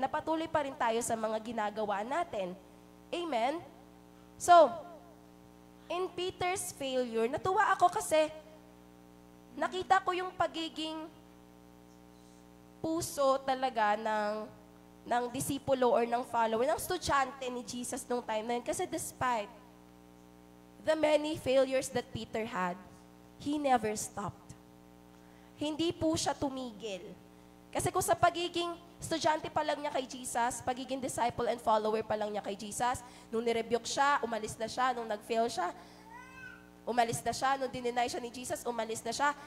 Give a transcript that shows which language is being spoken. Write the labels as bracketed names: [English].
[Filipino] Napatuloy pa rin tayo sa mga ginagawa natin. Amen? [English] So, in Peter's failure, [Filipino] natuwa ako kasi nakita ko yung pagiging puso talaga ng disipulo or ng follower, ng estudyante ni Jesus nung time na yun. Kasi [English] despite the many failures that Peter had, he never stopped. [Filipino] Hindi po siya tumigil. Kasi kung sa pagiging estudyante pa lang niya kay Jesus, pagiging disciple and follower pa lang niya kay Jesus, nung nirebuke siya, umalis na siya, nung nag-fail siya, umalis na siya, nung dineny siya ni Jesus, umalis na siya.